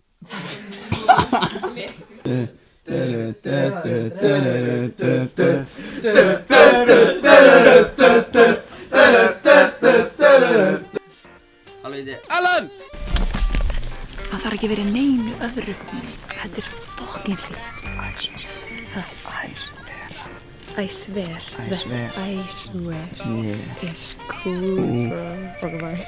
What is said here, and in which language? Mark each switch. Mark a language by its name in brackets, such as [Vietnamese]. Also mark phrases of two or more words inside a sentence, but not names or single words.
[Icelandic] Ellen! Það þarf ekki verið neinu öðru. Þetta fucking hlýtt. [English] I swear that I swear it's cool, bro. Okay, bye.